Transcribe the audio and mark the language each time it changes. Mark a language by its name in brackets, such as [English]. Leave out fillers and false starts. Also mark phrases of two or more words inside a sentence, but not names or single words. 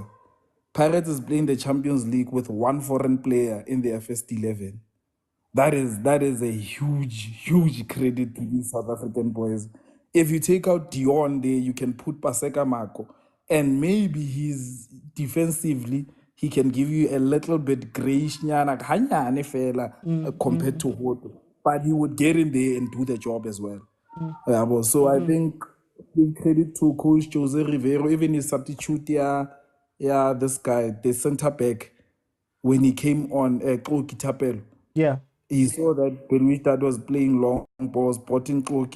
[English] Pirates is playing the Champions League with 1 foreign player in the first 11. That is a huge credit to these South African boys. If you take out Dion there, you can put Paseka Marco, and maybe he's defensively he can give you a little bit grayish [Tswana] nyana khanye fela [English] compared to Hoto, but he would get in there and do the job as well. So I think give credit to Coach Jose Rivero, even his substitute this guy, the centre back, when he came on Kitapel. He saw that Belouizdad was playing long balls, spotting Koki.